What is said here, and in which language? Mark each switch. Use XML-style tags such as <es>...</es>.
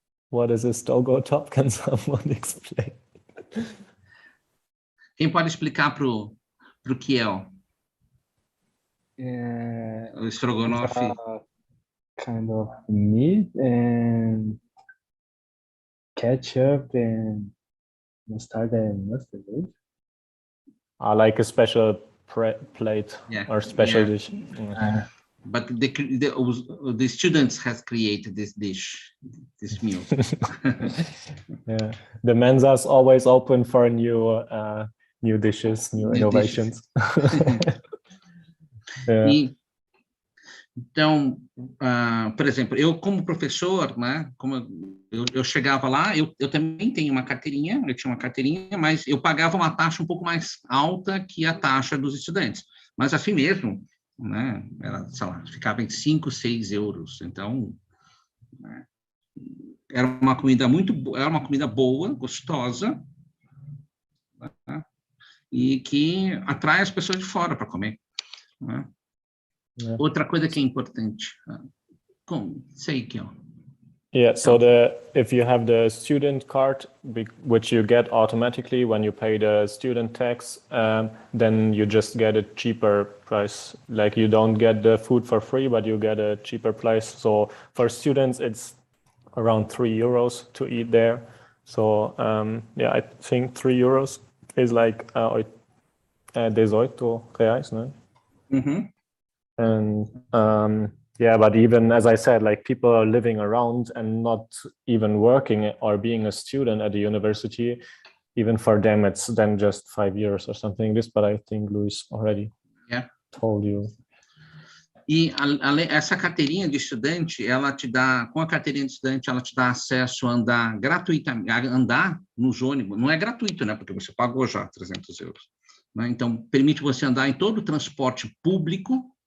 <en>What is this Dogo top? Can someone explain?</en> <pt>Quem pode explicar pro Kiel? O estrogonofe.</pt> <en>Kind of meat and ketchup and mustard and mustard. Like a special plate or special dish. But the students has created this dish, this meal. Yeah, the Mensa is always open for new dishes, new innovations. Yeah.</en> <pt>Então, por exemplo, eu como professor, né, como eu chegava lá, eu também tenho uma carteirinha, eu tinha uma carteirinha, mas eu pagava uma taxa um pouco mais alta que a taxa dos estudantes. Mas assim mesmo, né, era, sei lá, ficava em 5, 6 euros. Então, né, era uma comida boa, gostosa, né, e que atrai as pessoas de fora para comer, né?</pt> <en>Yeah.</en> <pt>Outra coisa que é importante, sei que</pt> <en>Yeah, so if you have the student card, which you get automatically when you pay the student tax, then you just get a cheaper price. Like you don't get the food for free, but you get a cheaper price. So for students, it's around 3 euros to eat there. So yeah, I think 3 euros is like 18 reais, no? Mm-hmm. And yeah, but even as I said, like people are living around and not even working or being a student at the university. Even for them, it's then just 5 years or something. But I think Luis already told you.</en> <pt>E essa carteirinha de estudante, ela te dá, com a carteirinha de estudante, ela te dá acesso a andar gratuitamente, a andar nos ônibus. Não é gratuito, né? Porque você pagou já 300 euros. Né? Então, permite você andar em todo o transporte público,</pt>